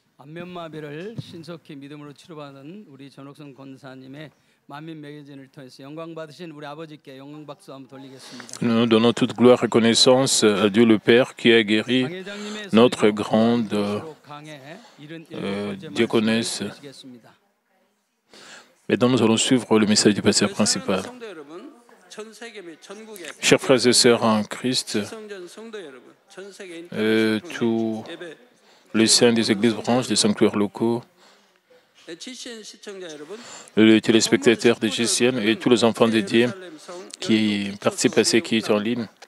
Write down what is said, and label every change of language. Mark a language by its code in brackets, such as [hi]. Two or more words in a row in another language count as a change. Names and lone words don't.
[ko] 안면마비를 신속히 믿음으로 치료받은 우리 전옥성 권사님의 만민 매거진을 통해서 영광 받으신 우리 아버지께 영광 박수 한번 돌리겠습니다. [fr] Nous donnons toute gloire et reconnaissance à Dieu le Père qui a guéri notre grande diaconesse. Maintenant, nous allons suivre le message du pasteur principal. Chers frères et sœurs en Christ, tous les saints des églises branches, des sanctuaires locaux, les téléspectateurs de GCN et tous les enfants dédiés qui participent à ces kits en ligne.